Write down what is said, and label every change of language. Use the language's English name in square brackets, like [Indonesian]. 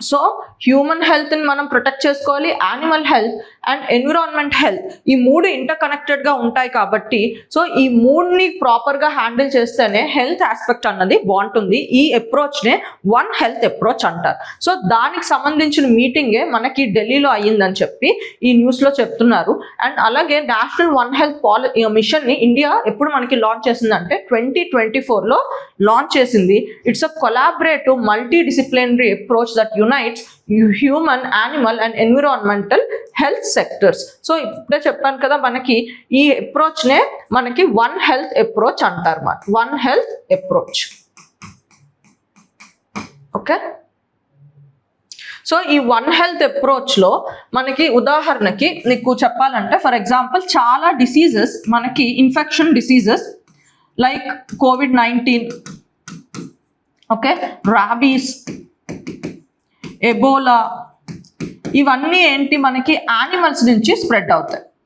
[Telugu] So human హెల్త్ని మనం protect చేసుకోవాలి, animal health and environment health, ఈ 3 ఇంటర్ కనెక్టెడ్గా ఉంటాయి కాబట్టి సో ఈ 3ని ప్రాపర్గా హ్యాండిల్ చేస్తేనే హెల్త్ ఆస్పెక్ట్ అన్నది బాగుంటుంది. ఈ అప్రోచ్నే వన్ హెల్త్ అప్రోచ్ అంటారు. సో దానికి సంబంధించిన మీటింగే మనకి ఢిల్లీలో అయ్యిందని చెప్పి ఈ న్యూస్లో చెప్తున్నారు. అండ్ అలాగే నేషనల్ వన్ హెల్త్ మిషన్ని ఇండియా ఎప్పుడు మనకి లాంచ్ చేసిందంటే 2024లో లాంచ్ చేసింది. [English] It's a collaborative multidisciplinary approach that unites human, animal and environmental health sectors. [Telugu] So ఇప్పుడే చెప్పాను కదా మనకి ఈ అప్రోచ్నే మనకి వన్ హెల్త్ అప్రోచ్ అంటారు మాట, one health approach. Okay, so ఈ వన్ హెల్త్ అప్రోచ్లో మనకి ఉదాహరణకి నీకు చెప్పాలంటే ఫర్ ఎగ్జాంపుల్ చాలా డిసీజెస్ మనకి infection diseases like COVID-19, okay, rabies, Ebola, ఇవన్నీ ఏంటి మనకి యానిమల్స్ నుంచి స్ప్రెడ్ అవుతాయి.